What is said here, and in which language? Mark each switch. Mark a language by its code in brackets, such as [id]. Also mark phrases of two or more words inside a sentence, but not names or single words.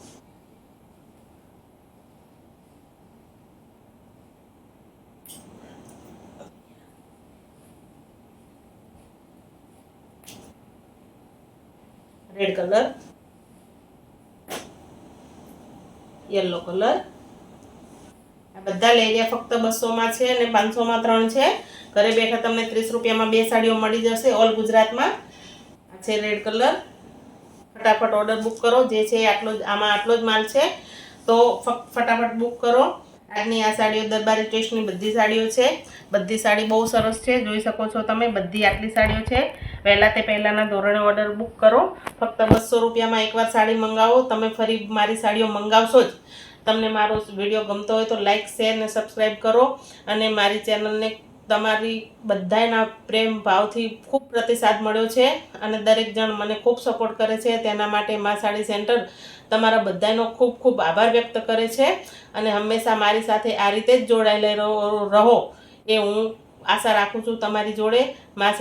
[en] Red color, yellow color. [gu] આ બધા લેરિયા ફક્ત 200 માં છે અને 500 માં 3 છે। ઘરે બેઠા તમને 30 રૂપિયા માં બે સાડીઓ મળી જશે ઓલ ગુજરાત માં। આ છે [en] red color. [gu] फटाफट [en] order book [gu] करो। જે છે આટલો આમાં આટલો જ માલ છે, તો ફટાફટ બુક કરો। આજની આ સાડીઓ દરબારી ટેસ્ટની બધી સાડીઓ છે। બધી સાડી બહુ સરસ છે, જોઈ શકો છો તમે। બધી આટલી સાડીઓ છે। પહેલા તે પહેલાના ધોરણે [en] order book [gu] करो। ફક્ત 200 રૂપિયા માં એકવાર સાડી મંગાવો, તમે ફરી મારી સાડીઓ મંગાવશો જ તમને મારો વિડીયો ગમતો હોય તો [en] like share [gu] અને સબસ્ક્રાઈબ કરો અને મારી ચેનલને તમારી બધાના પ્રેમ ભાવથી ખૂબ પ્રતિસાદ મળ્યો છે અને દરેક જણ મને ખૂબ સપોર્ટ કરે છે. તેના માટે મા સાડી સેન્ટર તમારા બધાનો ખૂબ ખૂબ આભાર વ્યક્ત કરે છે અને હંમેશા મારી સાથે આ રીતે જ જોડાયેલા રહો એ હું આશા રાખું છું તમારી જોડે.